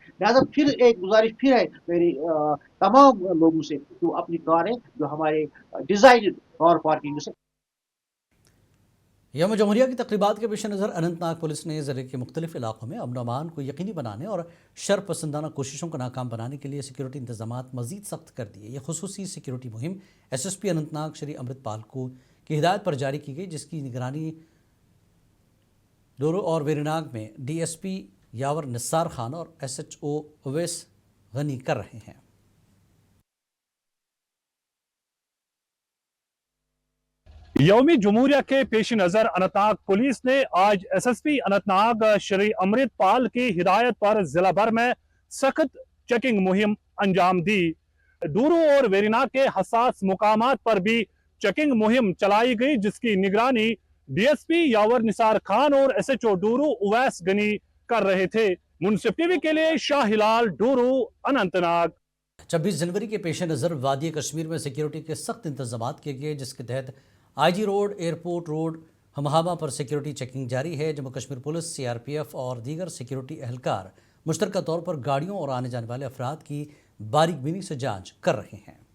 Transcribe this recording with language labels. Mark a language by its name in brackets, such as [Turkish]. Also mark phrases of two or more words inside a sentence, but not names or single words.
[Urdu] لہٰذا پھر ایک گزارش پھر ہے میری تمام لوگوں سے, جو اپنی کاریں جو ہمارے ڈیزائن کار پارکنگ سے. یوم جمہوریہ کی تقریبات کے پیش نظر اننت ناگ پولیس نے ضلع کے مختلف علاقوں میں امن و امان کو یقینی بنانے اور شر پسندانہ کوششوں کو ناکام بنانے کے لیے سیکیورٹی انتظامات مزید سخت کر دیے. یہ خصوصی سیکیورٹی مہم SSP اننت ناگ شری امرت پال کو کی ہدایت پر جاری کی گئی, جس کی نگرانی ڈورو اور ویریناگ میں DSP یاور نثار خان اور SHO اویس غنی کر رہے ہیں. یوم جمہوریہ کے پیش نظر اننت ناگ پولیس نے آج SSP اننت ناگ شری امرت پال کی ہدایت پر ضلع بھر میں سخت چیکنگ مہم انجام دی. ڈورو اور ویریناگ کے حساس مقامات پر بھی چیکنگ مہم چلائی گئی, جس کی نگرانی DSP یاور نثار خان اور SHO ڈورو اویس غنی کر رہے تھے. منصف TV کے لیے شاہ ہلال, ڈورو, اننت ناگ. 26 جنوری کے پیش نظر وادی کشمیر میں سیکیورٹی کے سخت انتظامات کیے گئے, جس کے تحت IG روڈ, ایئرپورٹ روڈ, ہمہامہ پر سیکیورٹی چیکنگ جاری ہے. جموں کشمیر پولیس, CRPF اور دیگر سیکیورٹی اہلکار مشترکہ طور پر گاڑیوں اور آنے جانے والے افراد کی باریک بینی سے جانچ کر رہے ہیں.